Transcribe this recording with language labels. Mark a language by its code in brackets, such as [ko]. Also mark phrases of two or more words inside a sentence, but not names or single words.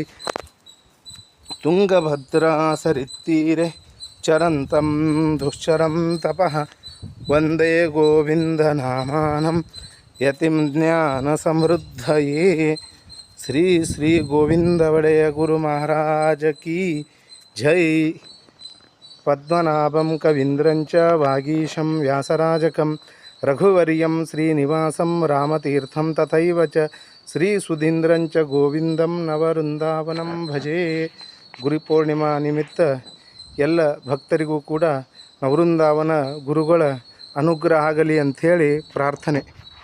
[sa] तुंगभद्रा सरित्तीरे चरन्तं दुश्चरं तपः वन्दे गोविन्दनामानं यतिं ज्ञानसमृद्धये श्री श्री गोविन्दवडय [hi] गुरु महाराज की जय। [sa] पद्मनाभं कवीन्द्रं च वागीशं व्यासराजकं रघुवर्यं श्रीनिवासं रामतीर्थं तथैव च श्रीसुधीन्द्रं च गोविन्दं नववृन्दावनं भजे। [kn] ಗುರುಪೂರ್ಣಿಮಾ ನಿಮಿತ್ತ ಎಲ್ಲ ಭಕ್ತರಿಗೂ ಕೂಡ ನವವೃಂದಾವನ ಗುರುಗಳ ಅನುಗ್ರಹ ಆಗಲಿ ಅಂಥೇಳಿ ಪ್ರಾರ್ಥನೆ.